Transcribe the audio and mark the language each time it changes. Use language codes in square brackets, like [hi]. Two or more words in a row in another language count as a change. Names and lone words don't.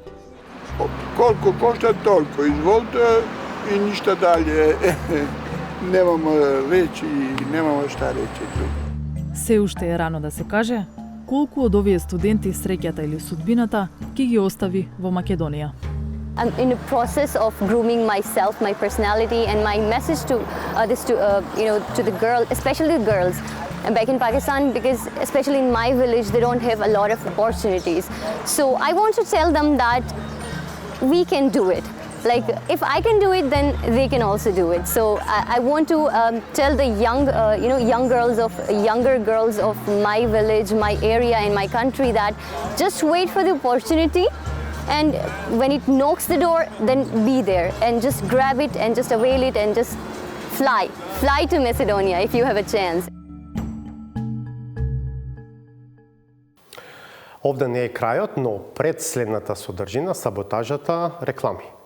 [mk] Колку кошта, толку. Изволте и ништа далje. [sr] Немам речи, немам шта речи. [mk] Се уште е рано да се каже колку од овие студенти среќата или судбината ќе ги остави во Македонија. [en] I'm in the process of grooming myself, my personality, and my message to to the girls, especially the girls back in Pakistan, because especially in my village, they don't have a lot of opportunities. So I want to tell them that we can do it. Like, if I can do it, then they can also do it. So I want to tell the younger girls of my village, my area, and my country that just wait for the opportunity, and when it knocks the door, then be there and just grab it and just avail it and just fly to Macedonia if you have a chance. [mk] Овде не е крајот, но пред следната содржина, саботажата, реклами.